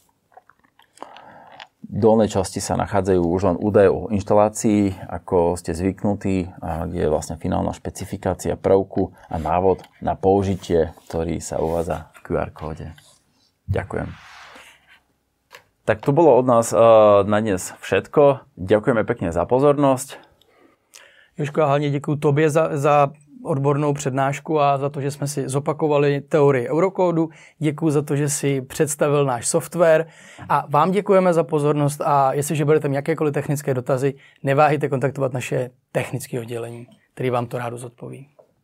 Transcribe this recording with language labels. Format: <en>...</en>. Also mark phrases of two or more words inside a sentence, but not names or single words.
<sk>V dolnej časti sa nachádzajú už len údaje o inštalácii, ako ste zvyknutí, kde je vlastne finálna špecifikácia prvku a návod na použitie, ktorý sa uvádza v QR kóde. Ďakujem. Tak to bolo od nás na dnes všetko. Ďakujeme pekne za pozornosť. Jožko,</sk> <cs>a hlavně děkuji tobě za odbornou přednášku a za to, že jsme si zopakovali teorii Eurokódu. Děkuji za to, že si představil náš software a vám děkujeme za pozornost a jestliže budete mít jakékoliv technické dotazy, neváhejte kontaktovat naše technické oddělení, který vám to rádo zodpoví.</cs>